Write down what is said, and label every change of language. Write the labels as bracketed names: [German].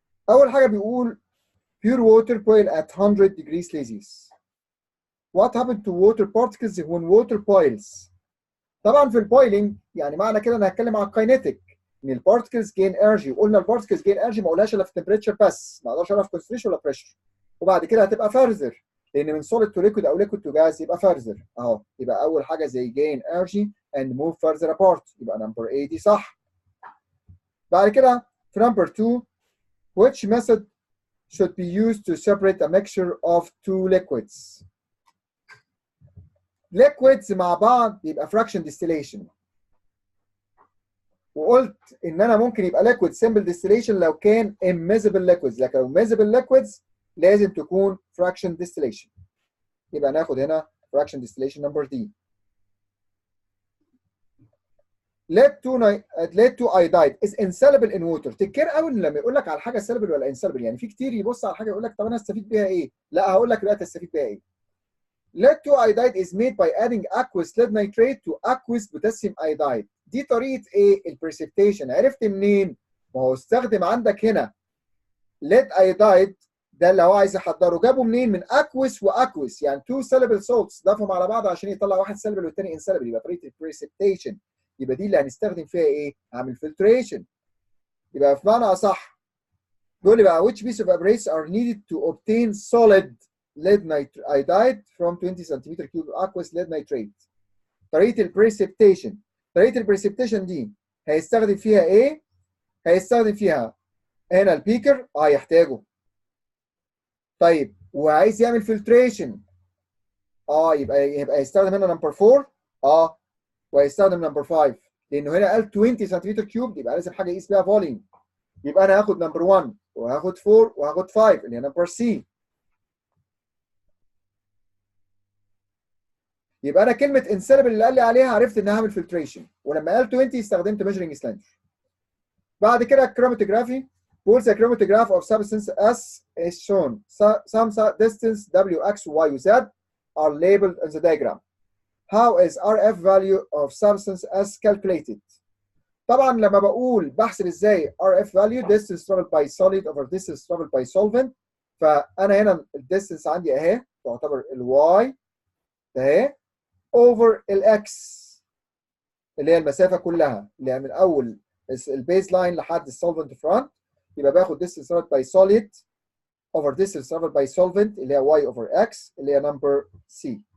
[Arabic] اول حاجه بيقول [English] pure water boil at 100 degrees Celsius. What happened to water particles when water boils؟ [Arabic] طبعا في البويلنج يعني معنى كده انا هتكلم على الكاينيتيك ان البارتكلز جين انرجي، وقلنا البارتكلز جين انرجي ما اقولهاش الا في التمبريتشر بس، ما اقدرش اعرف كونسنتريشن ولا بريشر. وبعد كده هتبقى فارذر، لان من سوليد تو ليكويد او ليكويد تو جاز يبقى فارذر اهو. [English] يبقى اول حاجه زي gain energy and move farther apart, يبقى نمبر A دي صح. بعد كده في number 2 which method should be used to separate a mixture of two liquids؟ [Arabic] liquids مع بعض يبقى [English] fraction distillation، وقلت ان انا ممكن يبقى liquid simple distillation لو كان immiscible liquids، لكن لو miscible liquids لازم تكون fraction distillation. يبقى ناخد هنا fraction distillation number D. lead to iodide is insoluble in water. [Arabic] تكير قوي لما يقول لك على حاجه soluble ولا insoluble، يعني في كتير يبص على حاجه يقول لك طب انا استفيد بيها ايه؟ لا هقول لك دلوقتي استفيد بيها ايه. [English] lead to iodide is made by adding aqueous lead nitrate to aqueous potassium iodide. [Arabic] دي طريقه ايه؟ البريسبتيشن. عرفت منين؟ ما هو استخدم عندك هنا lead iodide ده اللي هو عايز يحضره، جابه منين؟ من aqueous واكويس، يعني [English] two soluble salts [Arabic] ضافهم على بعض عشان يطلع واحد soluble والثاني insoluble، يبقى طريقه البريسبتيشن. يبقى دي اللي هنستخدم فيها ايه؟ هعمل فلتريشن. يبقى في معنى اصح بيقول لي بقى [English] which piece of apparatus are needed to obtain solid lead iodide from 20 cm cube aqueous lead nitrate. [Arabic] طريقه البريسبتيشن. طريقه البريسبتيشن دي هيستخدم فيها ايه؟ هيستخدم فيها هنا البيكر هيحتاجه. طيب وعايز يعمل فلتريشن يبقى يستخدم هنا نمبر 4 وهيستخدم نمبر 5 لانه هنا قال 20 سنتيمتر كيوب، يبقى لازم حاجه يقيس بيها فوليوم. يبقى انا هاخد نمبر 1 وهاخد 4 وهاخد 5 اللي هي نمبر سي. يبقى انا كلمه انسلبل اللي قال لي عليها عرفت انها هعمل فلتريشن، ولما قال 20 استخدمت ميجرنج سلندر. [English] بعد كده الكروماتوجرافي بولز chromatograph of substance S is shown. Some distance W, X, Y, Z are labeled in the diagram. How is RF value of substance S calculated؟ [Arabic] طبعا لما بقول بحسب ازاي RF value distance traveled by solid over distance traveled by solvent، فانا هنا الديستنس عندي اهي تعتبر الواي اهي over الاكس اللي هي المسافه كلها اللي هي من اول البيز لاين لحد السولفنت فرونت، [English] يبقى باخد distance traveled by solid over distance traveled by solvent اللي هي y over x اللي هي نمبر C.